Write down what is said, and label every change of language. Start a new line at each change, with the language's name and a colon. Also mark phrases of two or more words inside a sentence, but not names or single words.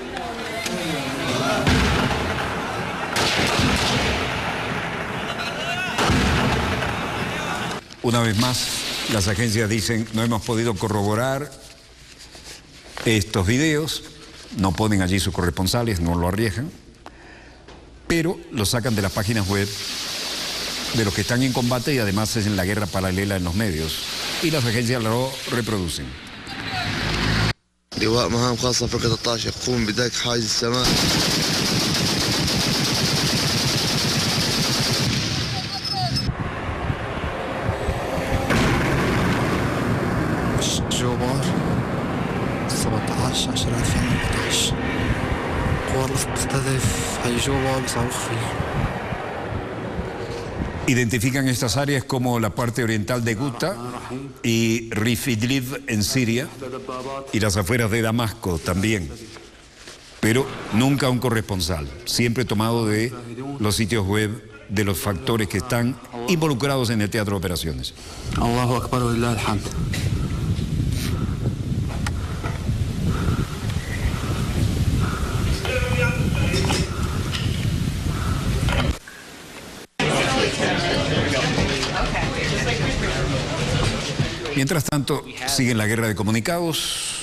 Spanish: Una vez más, las agencias dicen no hemos podido corroborar estos videos, no ponen allí sus corresponsales, no lo arriesgan, pero los sacan de las páginas web de los que están en combate y además es en la guerra paralela en los medios. Y las agencias lo reproducen.
Arabic: لواء مهام خاصة فرقة 13 يقوم بدك حاجز السماء. جوبار 17/10/2011 قوات تستهدف حي جوبار بصاروخ فيه.
Spanish: Identifican estas áreas como la parte oriental de Guta y Rif Idlib en Siria y las afueras de Damasco también, pero nunca un corresponsal, siempre tomado de los sitios web de los factores que están involucrados en el teatro de operaciones.
Arabic: الله أكبر ولله الحمد.
Spanish: Mientras tanto, sigue la guerra de comunicados.